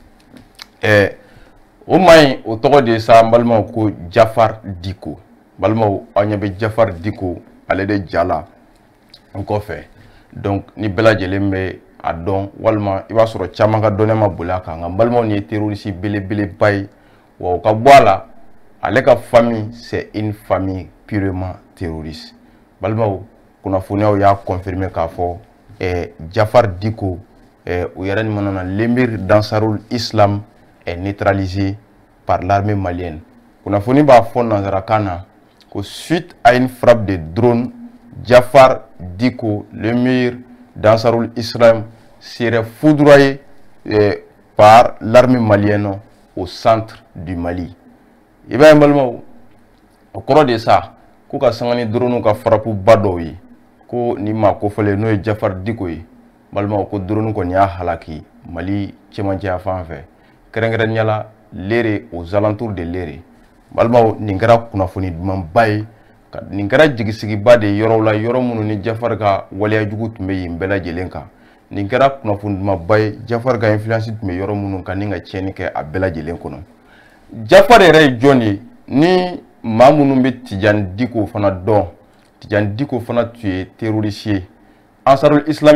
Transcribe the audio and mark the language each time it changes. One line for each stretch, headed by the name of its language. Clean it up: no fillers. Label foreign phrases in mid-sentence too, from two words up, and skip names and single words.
Bambara: o maa in o tɔgɔ de ye sa balimaw ko Jafar Diko balimaw aw ɲɛ bɛ Jafar Diko ale de jala n kɔfɛ donc ni bɛɛ lajɛlen bɛ a dɔn walima i b'a sɔrɔ caman ka dɔnniya ma boli a kan nka balimaw ni ye terroriste belebeleba ye wa o ka bɔ a la ale ka famille
French: c'est une famille purement terroriste
Bambara: balimaw kunnafoniyaw y'a confirmer k'a fɔ Jafar Diko u yɛrɛ ni mana
French: l'émir d'Ansarul Islam est neutralisé par l'armée malienne.
Bambara: Kunnafoni b'a fɔ nanzarakan na ko
French: suite à une frappe de drone Jafar Diko, l'émir d'Ansarul Islam, serait foudroyé par l'armée malienne au centre du Mali.
Bambara: I b'a ye balimaw o kɔrɔ de sa ko ka sanga ni drone ka frappe ba dɔw ye ko ni maa kofɔlen n'o ye Jafar Diko ye balimaw ko drone kɔni y'a halaki Mali cɛmancɛ fan fɛ kɛrɛnkɛrɛnnenya la Lere
French: aux alentours de Lere
Bambara: balimaw nin kɛra kunnafoni dumanba ye nin kɛra jigisigiba de yɔrɔw la yɔrɔ minnu ni Jafar ka waleyajugu tun bɛ yen bɛɛ lajɛlen kan nin kɛra kunnafoni dumanba ye Jafar ka influence tun bɛ yɔrɔ minnu kan ni ka tiɲɛni kɛ a bɛɛ lajɛlen kɔnɔ Jafar yɛrɛ ye jɔn ye ni maa minnu bɛ Tijani Diko fana dɔn Tijani Diko fana tun ye terroriste ye Ansarul Islam